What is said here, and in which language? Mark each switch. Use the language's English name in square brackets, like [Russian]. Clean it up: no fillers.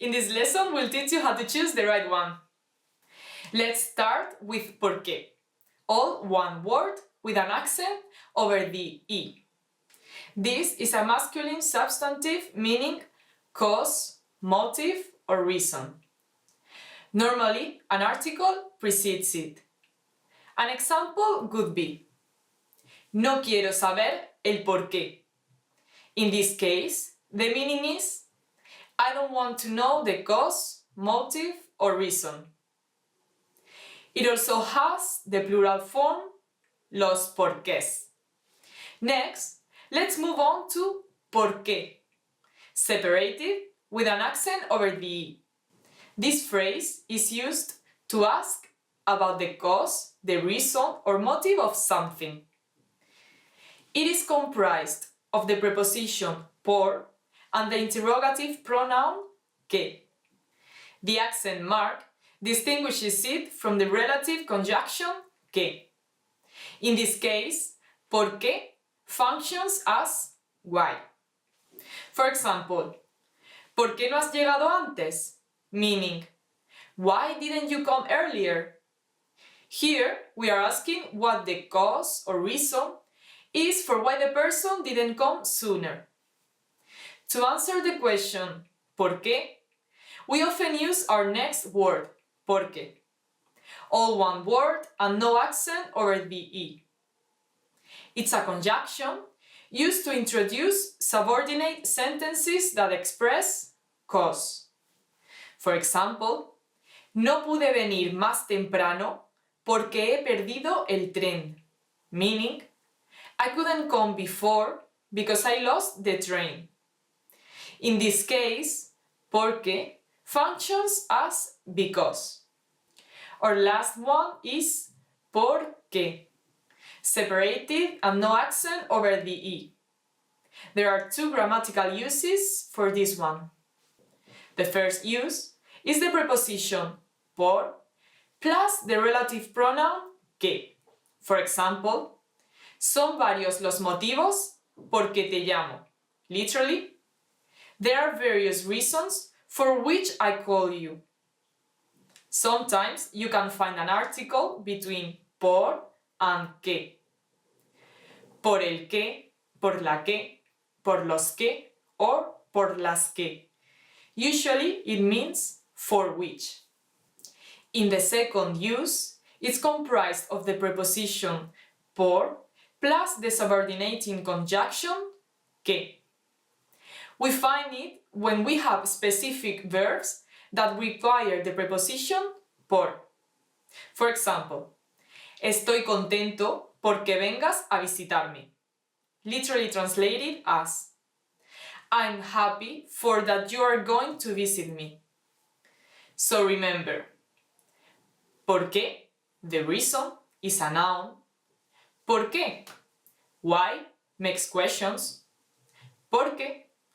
[English] In this lesson, we'll teach you how to choose the right one. Let's start with por qué. All one word with an accent over the I. This is a masculine substantive meaning cause, motive, or reason. Normally, an article precedes it. An example would be, [Spanish] no quiero saber el por qué. [English] In this case, the meaning is, I don't want to know the cause, motive, or reason. It also has the plural form, los porqués. Next, let's move on to por qué, separated with an accent over the I. This phrase is used to ask about the cause, the reason, or motive of something. It is comprised of the preposition por and the interrogative pronoun que. The accent mark distinguishes it from the relative conjunction que. In this case, ¿por qué functions as why. For example, [Spanish] ¿por qué no has llegado antes? [English] Meaning, why didn't you come earlier? Here, we are asking what the cause or reason is for why the person didn't come sooner. To answer the question, ¿por qué?, we often use our next word, porque. All one word and no accent over the E. It's a conjunction used to introduce subordinate sentences that express cause. For example, [Spanish] no pude venir más temprano porque he perdido el tren. [English] Meaning, I couldn't come before because I lost the train. In this case, porque functions as because. Our last one is por qué, separated and no accent over the E. There are two grammatical uses for this one. The first use is the preposition por plus the relative pronoun que. For example, [Spanish] son varios los motivos por que te llamo. [English] Literally, there are various reasons for which I call you. Sometimes you can find an article between por and que. [Spanish] Por el que, por la que, por los que, or por las que. [English] Usually it means for which. In the second use, it's comprised of the preposition por plus the subordinating conjunction que. We find it when we have specific verbs that require the preposition por. For example, [Spanish] estoy contento porque vengas a visitarme. [English] Literally translated as I'm happy for that you are going to visit me. So remember, ¿por qué? The reason is a noun. ¿Por qué? Why makes questions. ¿Por qué?